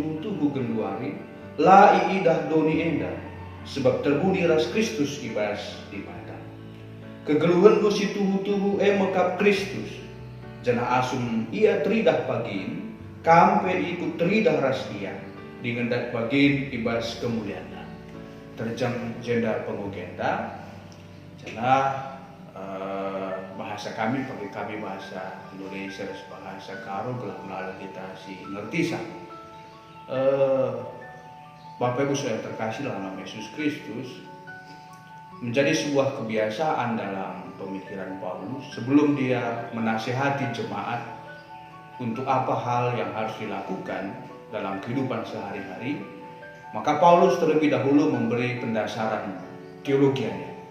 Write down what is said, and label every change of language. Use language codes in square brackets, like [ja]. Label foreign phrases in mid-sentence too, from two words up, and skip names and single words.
[btx] tubuh genduari la iidah doni enda sebab terbuni ras Kristus ibas di bata kegeluhan lu si tubuh mekap Kristus jana asum ia teridah pagin kampe ikut teridah ras ia dingendak pagin ibas kemuliaan terjang jenda pengugenda jana [id] bahasa kami pakai kami bahasa Indonesia bahasa karo [btx] gelah melalui kita si ngerti sah [id] Bapak Ibu saya terkasih dalam nama Yesus Kristus menjadi sebuah kebiasaan dalam pemikiran Paulus sebelum dia menasihati jemaat untuk apa hal yang harus dilakukan dalam kehidupan sehari-hari, maka Paulus terlebih dahulu memberi pendasaran teologianya.